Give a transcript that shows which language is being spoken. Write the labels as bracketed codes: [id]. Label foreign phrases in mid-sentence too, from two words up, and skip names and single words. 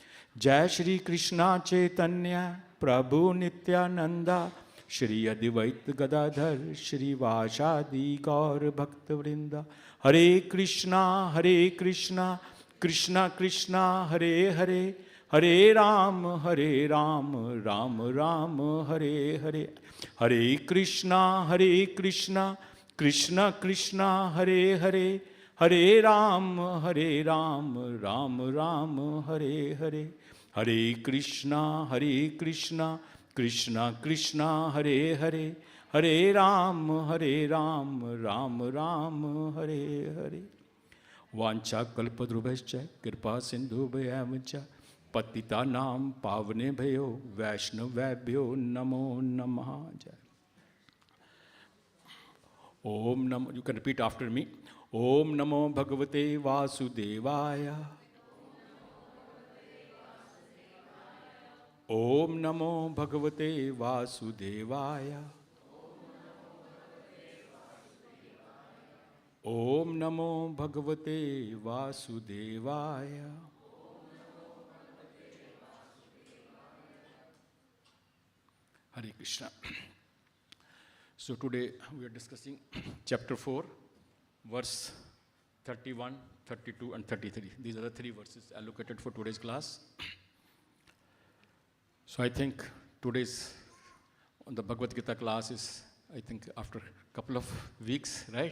[sa] जय श्री कृष्णा चैतन्य प्रभु नित्यानंदा श्री अद्वैत गदाधर श्रीवासादि गौर भक्तवृंदा। हरे कृष्णा कृष्णा कृष्णा हरे हरे, हरे राम राम राम हरे हरे। हरे कृष्णा कृष्णा कृष्णा हरे हरे, हरे राम राम राम हरे हरे। हरे कृष्णा कृष्णा कृष्णा हरे हरे, हरे राम राम राम हरे हरे। वांछा कल्पद्रुभश्च कृपा सिन्धुभ्यं च पतितानां पावनेभ्यो वैष्णवेभ्यो नमो नमः। जय। ओम नमो, [en] you can repeat after me. [sa] ओम नमो भगवते वासुदेवाय, ओम नमो भगवते वासुदेवाय, ओम नमो भगवते वासुदेवाय। [en] Hare Krishna. So today we are discussing chapter 4, verse 31, 32 and 33. These are the three verses allocated for today's class. So I think today's on the Bhagavad Gita class is, I think, after a couple of weeks, right?